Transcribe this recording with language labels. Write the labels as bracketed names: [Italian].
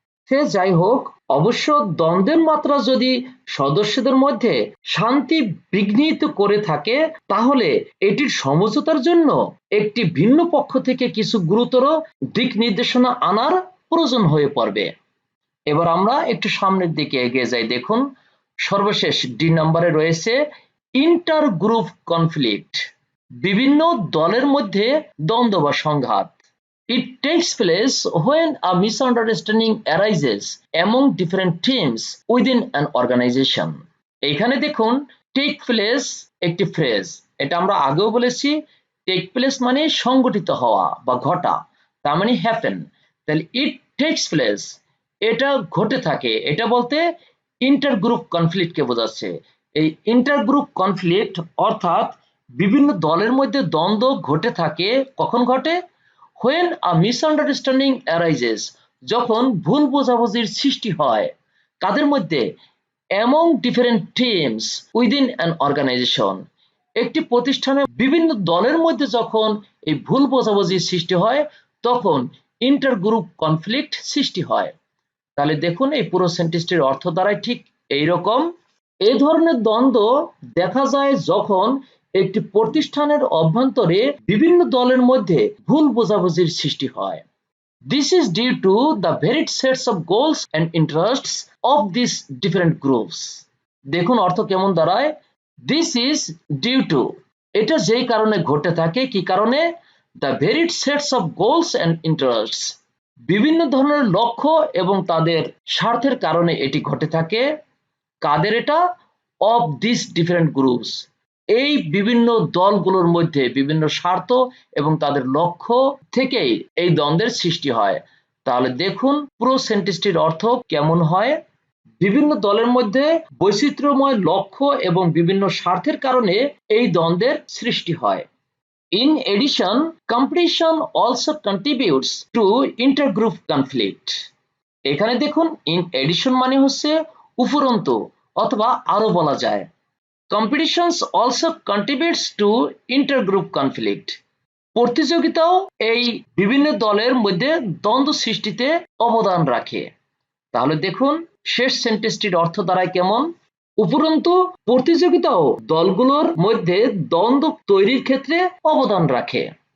[Bangla] সে যাই হোক, অবশ্য দ্বন্দ্বের মাত্রা যদি সদস্যদের মধ্যে শান্তি বিঘ্নিত করে থাকে, তাহলে এটির সমঝোতার জন্য একটি ভিন্ন পক্ষ থেকে কিছু গুরুতর দিক নির্দেশনা আনার প্রয়োজন হয়ে পড়বে। এবার আমরা একটু সামনের দিকে এগিয়ে যাই। দেখুন সর্বশেষ ডি নাম্বারে রয়েছে ইন্টার গ্রুপ কনফ্লিক্ট, বিভিন্ন দলের মধ্যে দ্বন্দ্ব বা সংঘাত। [English] It takes place when a misunderstanding arises among different teams within an organization. [Bangla] এখানে দেখুন take place একটি ফ্রেজ, এটা আমরা আগেও বলেছি। take place মানে সংঘটিত হওয়া বা ঘটা, তার মানে happen। তাহলে [English] it takes place, [Bangla] এটা ঘটে থাকে, এটা বলতে ইন্টারগ্রুপ কনফ্লিক্টকে বোঝাচ্ছে। এই ইন্টারগ্রুপ কনফ্লিক্ট অর্থাৎ বিভিন্ন দলের মধ্যে দ্বন্দ্ব ঘটে থাকে। কখন ঘটে? [English] when a misunderstanding arises, [Bangla] যখন ভুল বোঝাবুঝির সৃষ্টি হয়। কাদের মধ্যে? [English] among different teams within an organization, [Bangla] একটি প্রতিষ্ঠানের বিভিন্ন দলের মধ্যে যখন এই ভুল বোঝাবুঝির সৃষ্টি হয়, তখন ইন্টারগ্রুপ কনফ্লিক্ট সৃষ্টি হয়। তাহলে দেখুন এই পুরো সেন্টেন্সটির অর্থ দাঁড়ায় ঠিক এইরকম। এই ধরনের দ্বন্দ্ব দেখা যায় যখন একটি প্রতিষ্ঠানের অভ্যন্তরে বিভিন্ন দলের মধ্যে ভুল বোঝাবুঝির সৃষ্টি হয়। [English] This is due to the varied sets of goals and interests of these different groups. [Bangla] দেখুন অর্থ কেমন দাঁড়ায়। [English] this is due to, [Bangla] এটা যেই কারণে ঘটে থাকে, কি কারণে? [English] the varied sets of goals and interests, [Bangla] বিভিন্ন ধরনের লক্ষ্য এবং তাদের স্বার্থের কারণে এটি ঘটে থাকে। কাদের এটা? [English] of this different groups, [Bangla] এই বিভিন্ন দলগুলোর মধ্যে বিভিন্ন স্বার্থ এবং তাদের লক্ষ্য থেকেই এই দ্বন্দ্বের সৃষ্টি হয়। তাহলে দেখুন পুরো সেন্টেন্সটির অর্থ কেমন হয়। বিভিন্ন দলের মধ্যে বৈচিত্র্যময় লক্ষ্য এবং বিভিন্ন স্বার্থের কারণে এই দ্বন্দ্বের সৃষ্টি হয়। [English] In addition, competition also contributes to intergroup conflict. [Bangla] এখানে দেখুন [English] in addition [Bangla] মানে হচ্ছে উপরন্তু অথবা আরো বলা যায়। [English] Competitions also contributes to intergroup conflict. [Bangla] প্রতিযোগিতাও এই বিভিন্ন দলের মধ্যে দ্বন্দ্ব সৃষ্টিতে অবদান রাখে। তাহলে দেখুন শেষ সেন্টেন্সটির অর্থ দাঁড়ায় কেমন? উপরন্তু প্রতিযোগিতাও দলগুলোর মধ্যে দ্বন্দ্ব তৈরির ক্ষেত্রে অবদান রাখে।